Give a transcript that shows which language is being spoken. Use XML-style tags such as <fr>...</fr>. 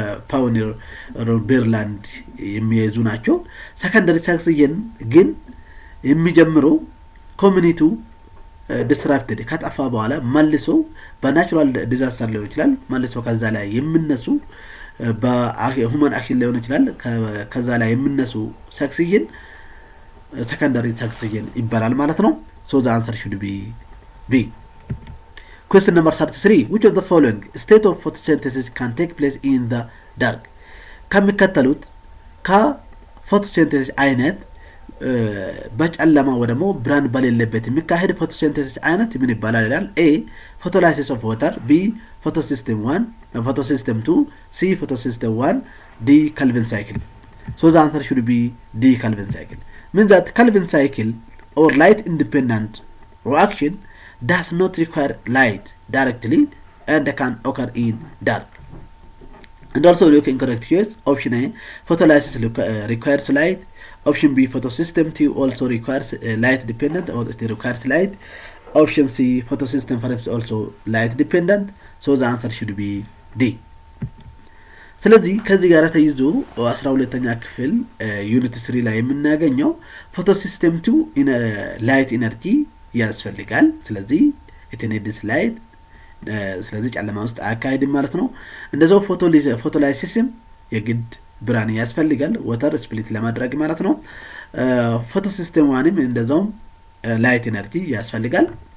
<am>pioneer bearland የሚይዙ ናቸው። secondary succession ግን የሚጀምረው ኮሚኒቲው disrupted ከጠፋ በኋላ መልሶ በናቹራል ዲዛስተር ሊሆን ይችላል መልሶ ከዛ ላይ የሚነሱ በሁማን አክሽን ሊሆን ይችላል ከዛ ላይ የሚነሱ succession secondary succession ይባላል ማለት ነው።</am> <en>so the answer should be B. Question number 33. Which of the following state of photosynthesis can take place in the dark?</en> <am>ከሚከተሉት ከፎቶሲንቴሲስ አይነት በጨለማ ወይ ደግሞ ብርሃን በሌለበት የሚካሄድ ፎቶሲንቴሲስ አይነት ምን ይባላል ይላል።</am> <en>A photolysis of water, B photosystem 1, photosystem 2, C photosystem 1, D Calvin cycle. So the answer should be D Calvin cycle. Means that Calvin cycle or light independent reaction does not require light directly and can occur in dark. And also looking correct choice, option A photolysis requires light, option B photosystem 2 also requires light dependent or it requires light, option C photosystem 5 is also light dependent. So the answer should be D.</en> <am>ስለዚህ ከዚህ ጋር ተይዞ 12ኛ ክፍል ዩኒት 3 ላይ የምናገኘው ፎቶሲስተም 2 ላይት ኢነርጂ ያስፈልጋል። ስለዚህ</am> <en>it needs light</en> <am>ስለዚህ ጨለማ ውስጥ አካሄድ ማለት ነው። እንደዛው ፎቶላይሲስም የግድ ብርሃን ያስፈልጋል ወተር ስፕሊት ለማድረግ ማለት ነው። ፎቶሲስተም 1ም እንደዛው ላይት ኢነርጂ ያስፈልጋል።</am>